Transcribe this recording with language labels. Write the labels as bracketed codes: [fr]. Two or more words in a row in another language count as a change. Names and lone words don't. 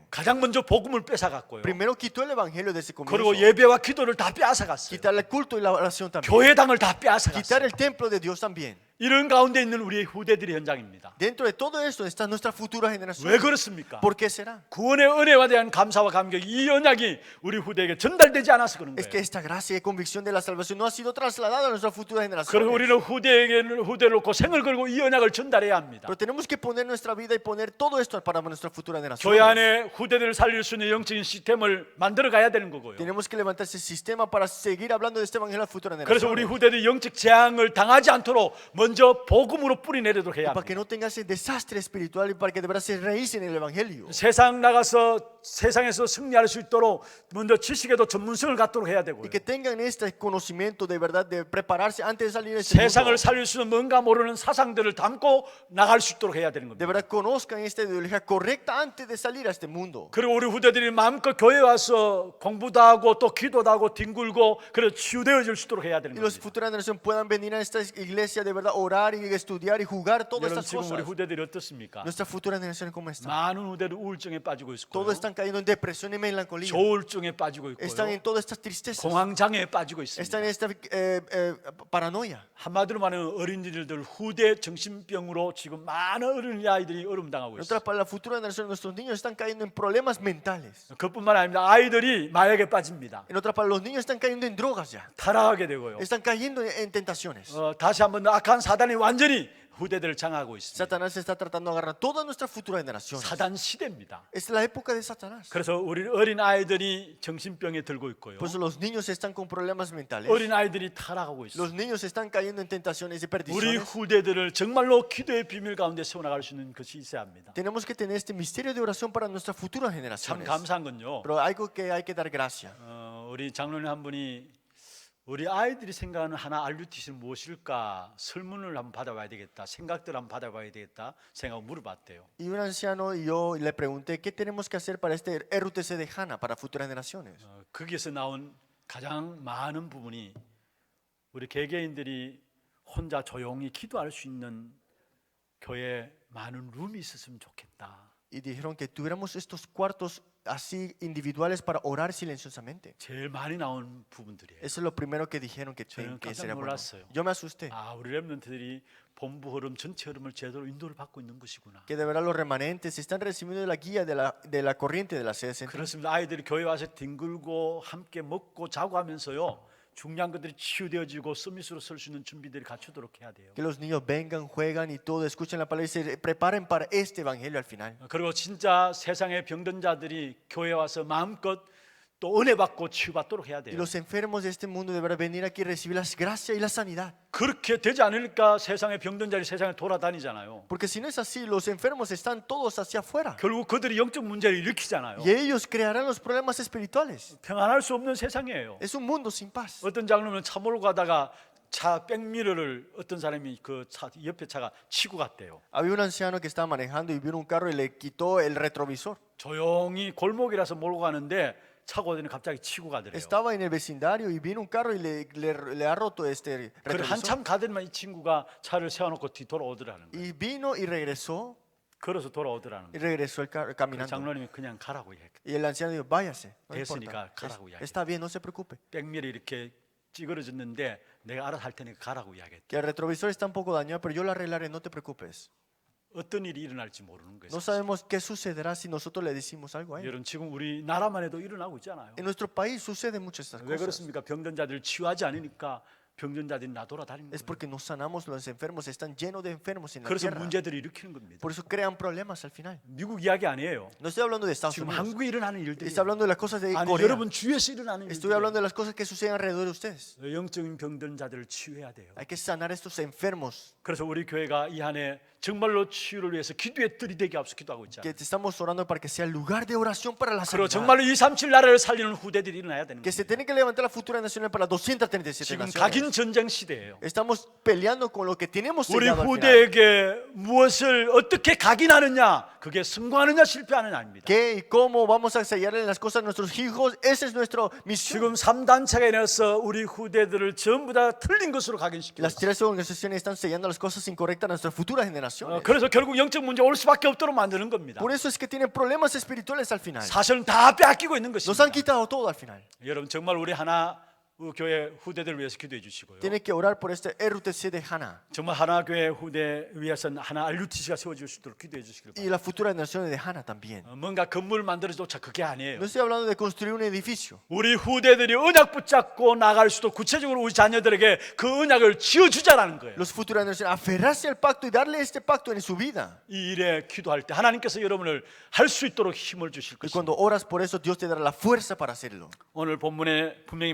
[ko] 가장 먼저 복음을 뺏어갔고요. [es] Primero quitó el evangelio desde el [ko] 그리고 [es] comienzo. [ko] 예배와 기도를 다 뺏어갔어요. [es] Quitar el culto y la oración también. [ko] 교회당을 다 [es] Quitar [ko] 뺏어갔어요. [es] el templo de Dios también. [ko] 이런 가운데 있는 우리의 후대들의 현장입니다. [es] Dentro de todo esto está nuestra futura generación. [ko] 왜 그렇습니까? [es] ¿Por qué será? [ko] 구원의 은혜와 대한 감사와 감격이 이 언약이 우리 후대에게 전달되지 않아서 그런 [es] Es que [ko] 거예요. [es] esta gracia y convicción de la salvación no ha sido trasladada a nuestra futura [ko] 그리고 [es] generación. [ko] 우리는 후대를 놓고 생을 걸고 이 언약을 전달해야 합니다. [es] Pero tenemos que poner nuestra vida y poner todo esto para nuestra futura generación. [ko] 교회 안에 후대들을 살릴 수 있는 영적인 시스템을 만들어 가야 되는 거고요. [es] Tenemos que levantar ese sistema para seguir hablando de este evangelio a la futura [ko] 그래서 우리 [es] generación. [ko] 후대들이 영적 재앙을 당하지 않도록 먼저 복음으로 뿌리 내리도록 해야 [es] Para que [ko] 합니다. [es] no tenga ese desastre espiritual y para que de verdad se raícen en el evangelio. [ko] 세상 나가서 세상에서 승리할 수 있도록 먼저 지식에도 전문성을 갖도록 해야 되고요. [es] Y que tengan este conocimiento de verdad de prepararse antes de salir de este [ko] 세상을 [es] mundo. [ko] 살릴 수 있는 뭔가 모르는 사상들을 담고 나갈 수 있도록 해야 되는 [es] De [ko] 겁니다. [es] verdad conozcan esta ideología correcta antes de salir a este mundo. [ko] 그리고 우리 후대들이 마음껏 교회 와서 공부도 하고 또 기도도 하고 뒹굴고 그래 치유되어질 수 있도록 해야 되는 [es] Y los [ko] 겁니다. [es] futuras generaciones puedan venir a esta iglesia de verdad orar y estudiar y jugar todas [ko] 여러분 [es] estas [ko] 지금 우리 [es] cosas. [ko] 후대들이 어떻습니까? [es] Nuestra futura generación cómo está. [ko] 많은 후대들 우울증에 빠지고 있고 [es] Todos están cayendo en depresión y melancolía. [ko] 조울증에 빠지고 [es] Están [ko] 있고요. [es] en todas estas tristezas. [ko] 공황장애에 빠지고 [es] Están [ko] 있습니다. [es] en esta paranoia. [ko] 한마디로 말하면 어린이들 후대 정신병으로 지금 많은 어린아이들이 어려움 당하고 [es] En [ko] 있어요. [es] otras palabras, la futura generación, nuestros niños están cayendo en problemas mentales. [ko] 그뿐만 아닙니다. 아이들이 마약에 빠집니다. [es] En otras palabras, los niños están cayendo en drogas ya. [ko] 타락하게 되고요. [es] Están cayendo en tentaciones. [ko] 다시 한번 악한 사단이 완전히 후대들을 장악하고 있습니다. [es] Satanás está tratando de agarrar toda nuestra futura generación. [ko] 사단 시대입니다. [es] Es la época de Satanás. [ko] 그래서 우리 어린 아이들이 정신병에 들고 있고요. [es] Por eso los niños están con problemas mentales. [ko] 어린 아이들이 타락하고 있어요. [es] Los niños están cayendo en tentaciones y [ko] 우리 [es] perdiciones. [ko] 후대들을 정말로 기도의 비밀 가운데 세워나갈 수 있는 것이 있어야 합니다. [es] Tenemos que tener este misterio de oración para nuestras futuras [ko] 참 [es] generaciones. [ko] 감사한 건요. [es] Pero algo que hay que dar gracia. [ko] 우리 장로님 한 분이 우리 아이들이 생각하는 하나 RUTC는 무엇일까 설문을 한번 받아봐야 되겠다, 생각들 한번 받아봐야 되겠다 생각하고 물어봤대요. [es] Y un anciano y yo le pregunté, ¿qué tenemos que hacer para este RUTC de Hana, para futuras generaciones? [ko] 거기에서 나온 가장 많은 부분이 우리 개개인들이 혼자 조용히 기도할 수 있는 교회에 많은 룸이 있었으면 좋겠다. [es] Y dijeron que tuviéramos estos cuartos así individuales para orar silenciosamente. [ko] 제일 많이 나온 부분들이에요. [es] Eso es lo primero que dijeron que [ko] 저는 깜짝 [es] sería bueno. [ko] 놀랐어요. [es] Yo me asusté. [ko] 우리 렘넌트들이 본부 흐름 전체 흐름을 제대로 인도를 받고 있는 것이구나. [es] Que de verdad los remanentes están recibiendo la guía de la corriente de la sede central. [ko] 그렇습니다. 아이들이 교회 와서 뒹굴고 함께 먹고 자고 하면서요. 중요한 것들이 치유되어지고 서밋으로 설 수 있는 준비들이 갖추도록 해야 돼요. [es] Que los niños vengan, juegan y todo, escuchen la palabra y se preparen para este evangelio al final. [ko] 그리고 진짜 세상의 병든 자들이 교회 와서 마음껏 또 은혜 받고 치유받도록 해야 [es] Y [ko] 돼요. [es] los enfermos de este mundo deberán venir aquí y recibir las gracias y la sanidad. [ko] 그렇게 되지 않으니까 세상의 병든 자들이 세상에 돌아다니잖아요. [es] Porque si no es así, los enfermos están todos hacia afuera. [ko] 결국 그들이 영적 문제를 일으키잖아요. [es] Y ellos crearán los problemas espirituales. [ko] 평안할 수 없는 세상이에요. [es] Es un mundo sin paz. [ko] 어떤 장로는 차 몰고 가다가 차 백미러를 어떤 사람이 그 차 옆에 차가 치고 갔대요. [es] Había un anciano que estaba manejando y vino un carro y le quitó el retrovisor. [ko] 조용히 골목이라서 몰고 가는데 차고 오더니 갑자기 치고 가더래요. [es] Estaba en el vecindario y vino un carro y le ha roto este [ko] 그래 [es] retrovisor. [ko] 한참 가더니만 이 친구가 차를 세워놓고 뒤돌아오더라는 거예요. [es] Y vino y regresó [ko] 걸어서 돌아오더라는 [es] y [ko] 거예요. [es] regresó el carro caminando. [ko] 장로님이 그냥 가라고 얘기해. [es] Y el anciano dijo, váyase, no [ko] 됐으니까 [es] importa. [ko] 가라고 이야기해. [es] Está bien, no se preocupe. [ko] 백미러 이렇게 찌그러졌는데 내가 알아서 할 테니까 가라고 이야기했대. [es] Que el retrovisor está un poco dañado, pero yo lo arreglaré, no te preocupes. [ko] 어떤 일이 일어날지 모르는 [es] No [ko] 거예요. [es] sabemos qué sucederá si nosotros le decimos algo a él. [ko] 여러분 지금 우리 나라만 해도 일어나고 있잖아요. [es] En nuestro país suceden muchas estas [ko] 왜 [es] cosas. [ko] 그렇습니까? 병든 자들을 치유하지 않으니까 병든 자들이 나돌아다니는 [es] Es [ko] 거예요. [es] porque no sanamos los enfermos, están llenos de enfermos en la [ko] 그래서 [es] tierra. [ko] 문제들을 일으키는 겁니다. [es] Por eso crean problemas al final. [ko] 미국 이야기 아니에요. [es] No estoy hablando de Estados [ko] 지금 [es] Unidos. [ko] 한국에 일어나는 일들이 [es] Estoy hablando de las cosas de [ko] 아니 [es] Corea. [ko] 여러분 주위에서 일어나는 [es] Estoy [ko] 일들. [es] hablando de las cosas que suceden alrededor de ustedes. [ko] 영적인 병든 자들을 치유해야 돼요. [es] Hay que sanar a estos enfermos. [ko] 그래서 우리 교회가 이 한해 정말로 치유를 위해서 기도의 뜰이 되게 앞서 기도하고 있잖아요. [es] Que estamos orando para que sea lugar de oración para la [ko] 그리고 [es] sanidad. [ko] 정말로 237 나라를 살리는 후대들이 일어나야 되는 [es] Que [ko] 거예요. [es] se tiene que levantar la futura nacional para 237 [ko] 지금 [es] naciones. [ko] 각인 전쟁 시대예요. [es] Estamos peleando con lo que tenemos [ko] 우리 [es] sellado al final. [ko] 후대에게 무엇을 어떻게 각인하느냐, 그게 성공하느냐 실패하느냐 아닙니다. [es] ¿Qué y cómo vamos a sellarle las cosas a nuestros hijos? Esa es nuestra [ko] 지금 [es] misión. [ko] 3단체가 인해서 우리 후대들을 전부 다 틀린 것으로 각인시키고 [es] Las [ko] 있어요. [es] tres organizaciones están sellando las cosas incorrectas a nuestras futuras generaciones. [ko] 그래서 결국 영적 문제 올 수밖에 없도록 만드는 겁니다. [es] Por eso es que tienen problemas espirituales al final. [ko] 사실은 다 빼앗기고 있는 [es] Nos [ko] 것입니다. [es] han quitado todo al final. [ko] 여러분 정말 우리 하나 교회 후대들을 위해서 기도해 주시고요. [es] Tienen que orar por este RUTC de Hana [ko] 정말 하나 교회 후대 위해서는 하나 RUTC가 세워질 수 있도록 기도해 주시길 [es] y [ko] 바랍니다. [es] las futuras generaciones de Hana también. [ko] 뭔가 건물 만들어조차 그게 [es] No [ko] 아니에요. [es] estoy hablando de construir un edificio. [ko] 우리 후대들이 언약 붙잡고 나갈 수도 구체적으로 우리 자녀들에게 그 언약을 지어주자라는 거예요. [es] Los futuras generaciones aferrarse al pacto y darle este pacto en su vida. [ko] 이 일에 기도할 때 하나님께서 여러분을 할 수 있도록 힘을 주실 [es] Y [ko] 것입니다. [es] cuando oras por eso, Dios te dará la fuerza para hacerlo. [ko] 오늘 본문에 분명히